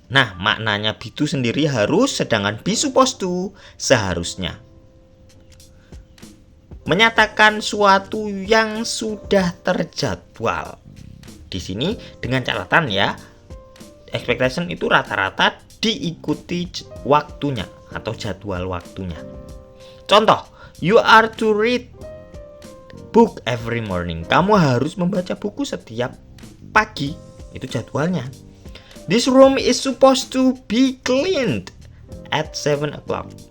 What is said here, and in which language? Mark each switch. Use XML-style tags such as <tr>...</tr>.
<id>Nah, maknanya be to sendiri harus, sedangkan be supposed to seharusnya. Menyatakan suatu yang sudah terjadwal. Di sini dengan catatan ya, expectation itu rata-rata diikuti waktunya atau jadwal waktunya. Contoh,</id> <en>you are to read book every morning.</en> <id>Kamu harus membaca buku setiap pagi, itu jadwalnya.</id> <en>This room is supposed to be cleaned at 7 o'clock.</en>